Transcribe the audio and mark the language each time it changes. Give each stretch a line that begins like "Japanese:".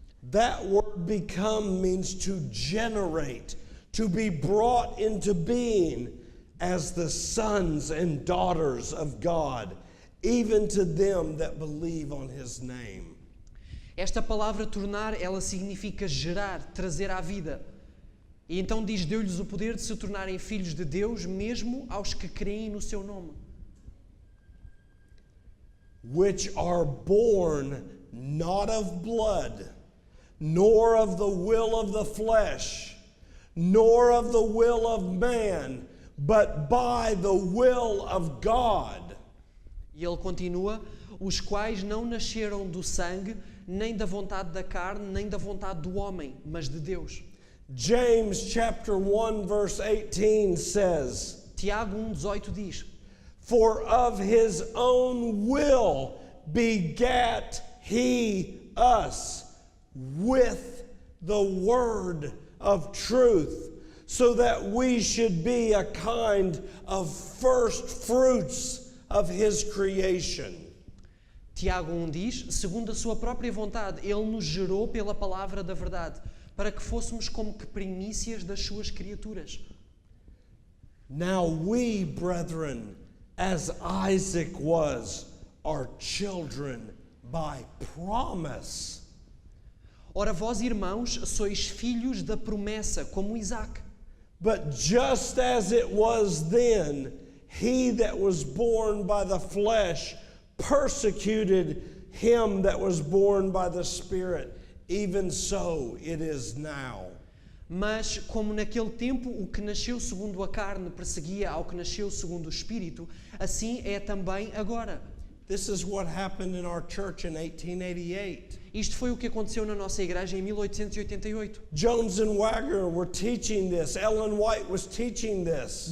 English: That word become means to generate, to be brought into being as the sons and daughters of God, even to them that believe on his name.
Portuguese: Esta palavra tornar, ela significa gerar, trazer à vida. E então diz, deu-lhes o poder de se tornarem filhos de Deus, mesmo aos que creem no seu nome.
English: Which are born not of blood, nor of the will of the flesh, nor of the will of man, but by the will of God.
Portuguese: E ele continua, os quais não nasceram do sangue, nem da vontade da carne, nem da vontade do homem, mas de Deus.
English: James chapter 1 verse 18 says,
Portuguese: Tiago 1:18 diz,
English: for of his own will begat he us with the word of truth, so that we should be a kind of first fruits of his creation.
Portuguese: Tiago 1 diz, segundo a sua própria vontade, ele nos gerou pela palavra da verdade, para que fôssemos como que primícias das suas criaturas.
English: Now we, brethren, as Isaac was, are children by promise.
Portuguese: Ora, vós, irmãos, sois filhos da promessa, como Isaac.
English: But just as it was then, he that was born by the flesh persecuted him that was born by the Spirit. Even so it is now.
Portuguese: Mas, como naquele tempo o que nasceu segundo a carne perseguia ao que nasceu segundo o Espírito, assim é também agora.
English: This is what happened in our church in 1888.
Portuguese: Isto foi o que aconteceu na nossa igreja em 1888.
English: Jones and Wagner were teaching this. Ellen White was teaching this.